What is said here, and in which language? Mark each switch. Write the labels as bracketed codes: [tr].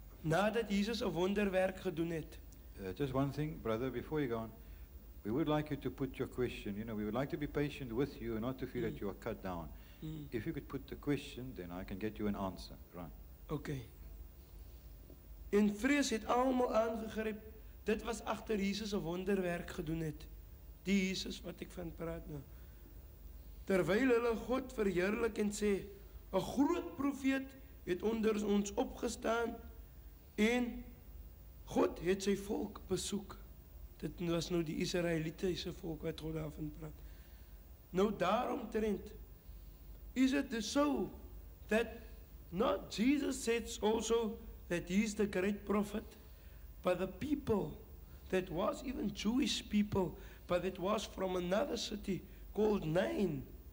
[af] nadat Jesus 'n wonderwerk gedoen het. [en] Just one thing, brother, before you go on. We would like you to put your question. You know, we would like to be patient with you and not to feel that you are cut down. If you could put the question, then I can get you an answer. Right. Okay. [af] En vrees het almal aangegryp. Dit was agter Jesus 'n wonderwerk gedoen het. Die Jesus wat ek van praat nou. Terwyl hulle God verheerlik en sê, 'n groot profeet het onder ons opgestaan en God het sy volk besoek. Dit was nou die Israelitiese volk wat God daarvan praat. Nou daaromtrent [en] is it so that not Jesus said also that he is the great prophet, but the people that was even Jewish people, but it was from another city called Nain.